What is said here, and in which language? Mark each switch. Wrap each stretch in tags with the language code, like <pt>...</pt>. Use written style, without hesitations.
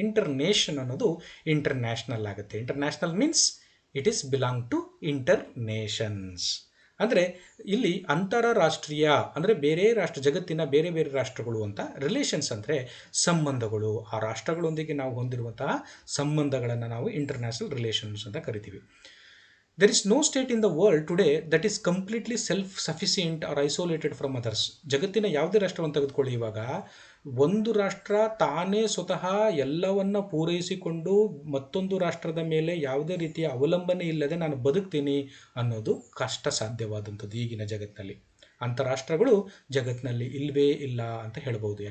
<kn>ಇಂಟರ್ನೇಷನ್ ಅನ್ನೋದು ಇಂಟರ್ನ್ಯಾಷನಲ್ ಆಗುತ್ತೆ.</kn> <en>International means it is belong to internations.</en> <kn>ಅಂದರೆ ಇಲ್ಲಿ ಅಂತಾರಾಷ್ಟ್ರೀಯ ಅಂದರೆ ಜಗತ್ತಿನ ಬೇರೆ ಬೇರೆ ರಾಷ್ಟ್ರಗಳು ಅಂತ. ರಿಲೇಷನ್ಸ್ ಅಂದರೆ ಸಂಬಂಧಗಳು, ಆ ರಾಷ್ಟ್ರಗಳೊಂದಿಗೆ ನಾವು ಹೊಂದಿರುವಂತಹ ಸಂಬಂಧಗಳನ್ನು ನಾವು ಇಂಟರ್ನ್ಯಾಷನಲ್ ರಿಲೇಷನ್ಸ್ ಅಂತ ಕರಿತೀವಿ.</kn> <en>There is no state in the world today that is completely self-sufficient or isolated from others.</en> <kn>ಜಗತ್ತಿನ ಯಾವುದೇ ರಾಷ್ಟ್ರವನ್ನು ತೆಗೆದುಕೊಳ್ಳಿ, ಇವಾಗ ಒಂದು ರಾಷ್ಟ್ರ ತಾನೇ ಸ್ವತಃ ಎಲ್ಲವನ್ನ ಪೂರೈಸಿಕೊಂಡು ಮತ್ತೊಂದು ರಾಷ್ಟ್ರದ ಮೇಲೆ ಯಾವುದೇ ರೀತಿಯ ಅವಲಂಬನೆ ಇಲ್ಲದೆ ನಾನು ಬದುಕ್ತೀನಿ ಅನ್ನೋದು ಕಷ್ಟ ಸಾಧ್ಯವಾದಂಥದ್ದು ಈಗಿನ ಜಗತ್ತಿನಲ್ಲಿ. ಅಂತಾರಾಷ್ಟ್ರಗಳು ಜಗತ್ತಿನಲ್ಲಿ ಇಲ್ಲವೇ ಇಲ್ಲ ಅಂತ ಹೇಳ್ಬೋದು.</kn>